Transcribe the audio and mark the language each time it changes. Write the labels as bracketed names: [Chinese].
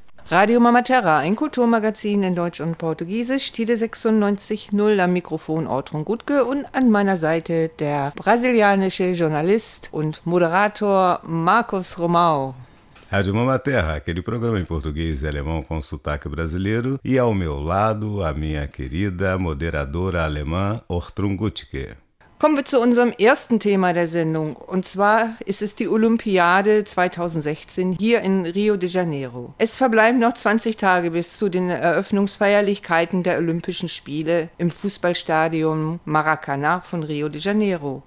[German] Radio Mama Terra, ein Kulturmagazin in Deutsch und Portugiesisch, Tide 96.0, am Mikrofon Ortrun Gutke und an meiner Seite der brasilianische Journalist und Moderator Marcos Romão. [Portuguese] Rádio Mama Terra, aquele programa em português e alemão com sotaque brasileiro. E ao meu lado, a minha querida moderadora alemã Ortrun Gutke. [German] Kommen wir zu unserem ersten Thema der Sendung. Und zwar ist es die Olympiade 2016 hier in Rio de Janeiro. Es verbleiben noch 20 Tage bis zu den Eröffnungsfeierlichkeiten der Olympischen Spiele im Fußballstadion Maracanã von Rio de Janeiro.